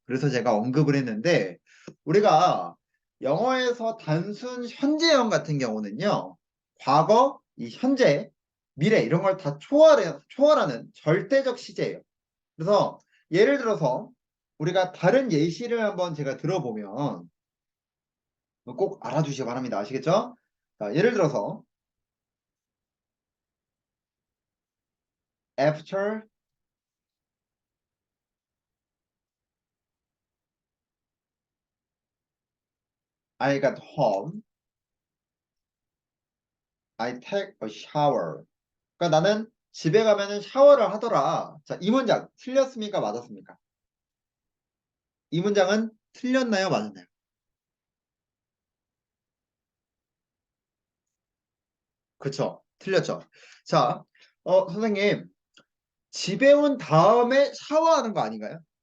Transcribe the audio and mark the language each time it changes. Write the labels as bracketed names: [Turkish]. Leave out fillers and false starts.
[Korean] 그래서 제가 언급을 했는데 우리가 영어에서 단순 현재형 같은 경우는요. 과거, 이 현재, 미래 이런 걸 다 초월하는 절대적 시제예요. 그래서 예를 들어서 우리가 다른 예시를 한번 제가 들어보면 꼭 알아두시기 바랍니다. 아시겠죠? 자, 예를 들어서 [English] after I got home, I take a shower. [Korean] 그러니까 나는 집에 가면은 샤워를 하더라. 자, 이 문장 틀렸습니까? 맞았습니까? 이 문장은 틀렸나요? 맞았나요? 그쵸? 틀렸죠? 자, 선생님, 집에 온 다음에 샤워하는 거 아닌가요?